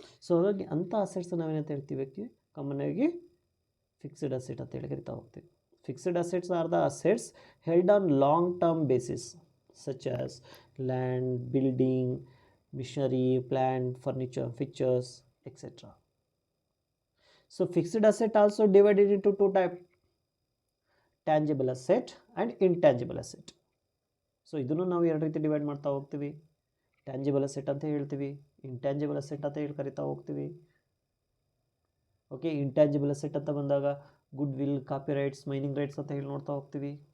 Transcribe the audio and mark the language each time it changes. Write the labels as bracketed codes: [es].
[kn] So ಹಾಗಾಗಿ ಅಂಥ assets ನಾವೇನಂತ ಹೇಳ್ತೀವಿ, ಕಾಮನ್ ಆಗಿ ಫಿಕ್ಸ್ಡ್ ಅಸೆಟ್ ಅಂತ ಹೇಳಿ ಕರಿತಾ ಹೋಗ್ತೀವಿ. [en] Fixed assets are the assets held on long term basis, such as land, building, machinery, plant, furniture, fixtures, etc. So fixed asset also divided into two types, tangible asset and intangible asset. [kn] So ಇದನ್ನು ನಾವು ಎರಡು ರೀತಿ divide ಮಾಡ್ತಾ ಹೋಗ್ತೀವಿ. Tangible asset ಅಂತ ಹೇಳ್ತೀವಿ, intangible asset ಅಂತ ಹೇಳಿ ಕರಿತಾ ಹೋಗ್ತೀವಿ. ಓಕೆ, ಇಂಟ್ಯಾಂಜಿಬಲ್ ಅಸೆಟ್ ಅಂತ ಬಂದಾಗ good will, copy rights, mining rights ಅಂತ ಹೇಳಿ ನೋಡ್ತಾ ಹೋಗ್ತೀವಿ.